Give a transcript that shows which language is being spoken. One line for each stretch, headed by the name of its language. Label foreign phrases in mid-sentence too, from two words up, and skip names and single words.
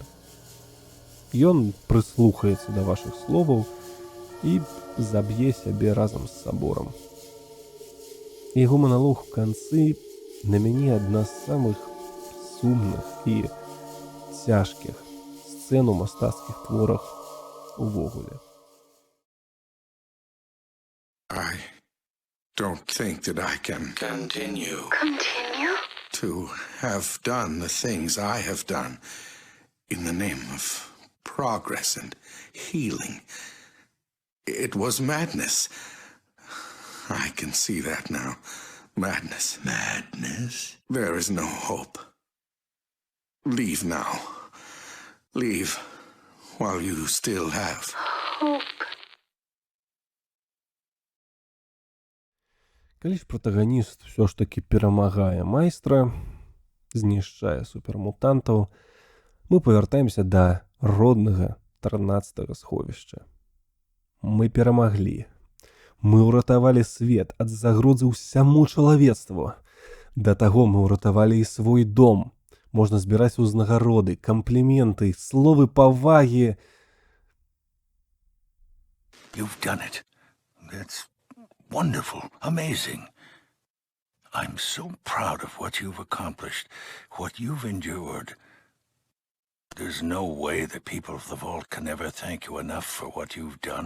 Belarusian: Ён прыслухаецца да вашых словаў і заб'е сябе разам з саборам. Яго маналог у канцы на мяне адна з самых сумных і цяжкіх сцэн у мастацкіх творах увогуле.
English: I don't think that I can continue to have done the things I have done in the name of progress and healing. It was madness. I can see that now. Madness. Madness? There is no hope. Leave now. Leave while you still have hope.
Belarusian: Калі ж протагоніст ўсё ж такі перамагае майстра, знішчае супермутантаў, мы павяртаемся да роднага 13-го сховішча. Мы перамаглі. Мы ўратавалі свет ад загрозы ўсяму чалавецтву. Да таго мы ўратавалі і свой дом. Можна збіраць узнагароды, кампліменты, словы павагі.
English: You've done it. That's wonderful, amazing. I'm so proud of what you've accomplished, what you've endured. There's no way the people of the Vault can ever thank you enough for what you've done.